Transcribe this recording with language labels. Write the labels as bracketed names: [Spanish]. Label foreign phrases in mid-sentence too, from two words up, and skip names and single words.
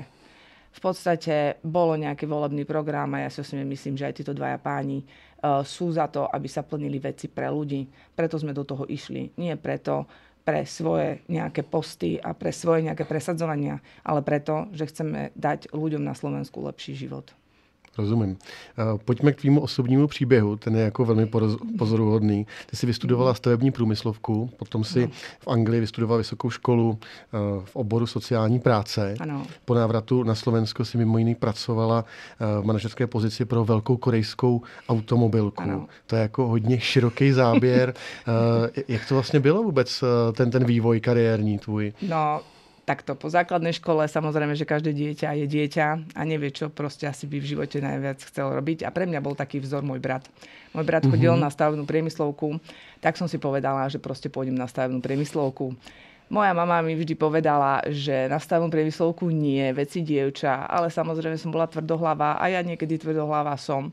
[Slovak] V podstate bolo nejaký volebný program a ja si osobne myslím, že aj títo dvaja páni sú za to, aby sa plnili veci pre ľudí. Preto sme do toho išli. Nie preto pre svoje nejaké posty a pre svoje nejaké presadzovania, ale preto, že chceme dať ľuďom na Slovensku lepší život. [Czech] Rozumím. Pojďme k tvýmu osobnímu příběhu, ten je jako velmi pozoruhodný. Ty jsi vystudovala stavební průmyslovku, potom si v Anglii vystudovala vysokou školu v oboru sociální práce. Ano. Po návratu na Slovensko si mimo jiný pracovala v manažerské pozici pro velkou korejskou automobilku. Ano. To je jako hodně široký záběr. Jak to vlastně bylo vůbec ten vývoj kariérní tvůj? [Slovak] No, takto, po základnej škole samozrejme, že každé dieťa je dieťa a nevie, čo proste asi by v živote najviac chcel robiť. A pre mňa bol taký vzor môj brat. Môj brat chodil na stavebnú priemyslovku, tak som si povedala, že proste pôjdem na stavebnú priemyslovku. Moja mama mi vždy povedala, že na stavebnú priemyslovku nie, veci dievča, ale samozrejme som bola tvrdohlavá a ja niekedy tvrdohlavá som.